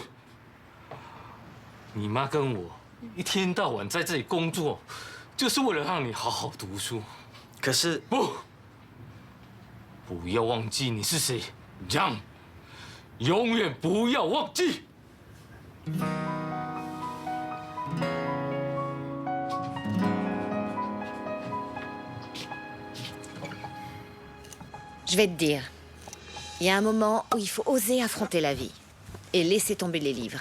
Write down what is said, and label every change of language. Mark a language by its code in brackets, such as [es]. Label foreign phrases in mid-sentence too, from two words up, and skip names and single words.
[zh] 你妈跟我一天到晚在这里工作，就是为了让你好好读书。可是不要忘记你是谁，让，永远不要忘记。 [fr] Je vais te dire, il y a un moment où il faut oser affronter la vie et laisser tomber les livres.